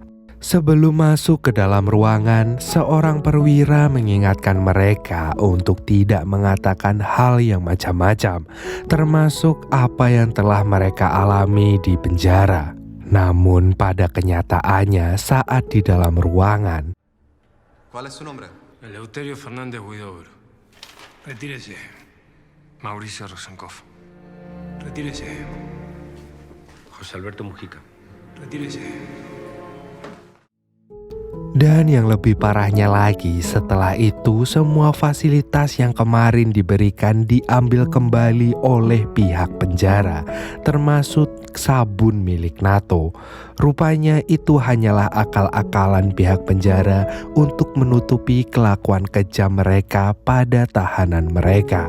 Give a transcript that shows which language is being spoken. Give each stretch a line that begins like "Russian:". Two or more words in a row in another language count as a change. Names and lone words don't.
Indonesian: Sebelum masuk ke dalam ruangan, seorang perwira mengingatkan mereka untuk tidak mengatakan hal yang macam-macam, termasuk apa yang telah mereka alami di penjara. Namun pada kenyataannya saat di dalam ruangan,
Spanish: ¿Cuál es su nombre? Eleuterio Fernández Huidobro. Retírese. Mauricio Rosenkopf. Retírese. José Alberto Mujica. Retírese.
Indonesian: dan yang lebih parahnya lagi, setelah itu semua fasilitas yang kemarin diberikan diambil kembali oleh pihak penjara, termasuk sabun milik Nato. Rupanya itu hanyalah akal-akalan pihak penjara untuk menutupi kelakuan kejam mereka pada tahanan mereka.